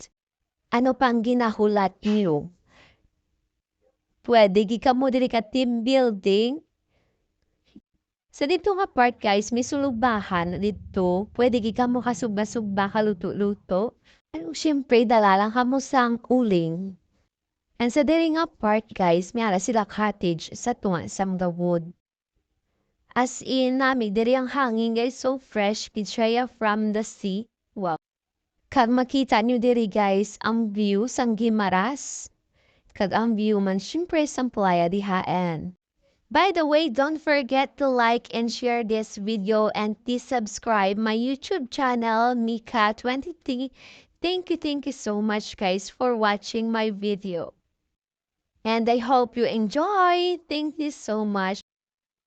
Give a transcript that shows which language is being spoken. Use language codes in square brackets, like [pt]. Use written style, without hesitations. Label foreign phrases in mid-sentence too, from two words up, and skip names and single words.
[hil] Ano pang ginahulat niyo? Pwede gi ka mo diri ka [en] team building. [hil] Sa dito nga part guys, may sulubahan dito. Pwede gi ka mo kasugba-sugba kaluto-luto. Ano syempre dalalang ka mo sang uling. [en] And [hil] sa diri nga part guys, may ara sila cottage sa tunga sa mga wood. As in nami, diri ang hangin guys, [en] so fresh, [hil] kitsaya [en] from the sea. [hil] Wow. Kag makita nyo diri guys, ang view sang Gimaras. Kag ang view man syempre sa Playa de Jaén. [en] By the way, don't forget to like and share this video and please subscribe my YouTube channel, Mika23. Thank you so much guys for watching my video. And I hope you enjoy. Thank you so much.